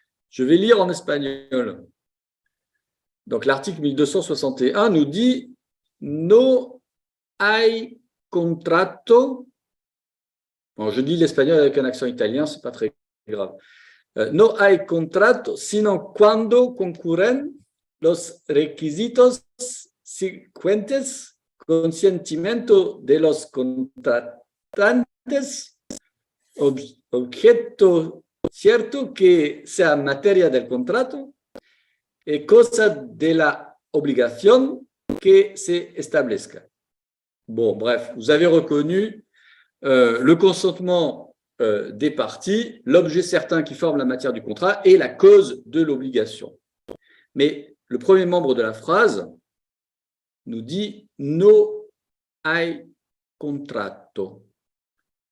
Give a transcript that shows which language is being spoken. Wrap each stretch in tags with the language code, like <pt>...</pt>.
<fr>Je vais lire en espagnol. Donc, l'article 1261 nous dit «</fr> <es>No hay contrato</es> <fr>». Bon, je dis l'espagnol avec un accent italien, ce n'est pas très grave.</fr> <es>No hay contrato sino cuando concurren los requisitos siguientes: consentimiento de los contratantes, objeto cierto que sea materia del contrato y cosa de la obligación que se establezca.</es> <fr>Bon, bref, vous avez reconnu le consentement des parties, l'objet certain qui forme la matière du contrat et la cause de l'obligation. Mais le premier membre de la phrase nous dit «</fr> <es>no hay contrato ».</es>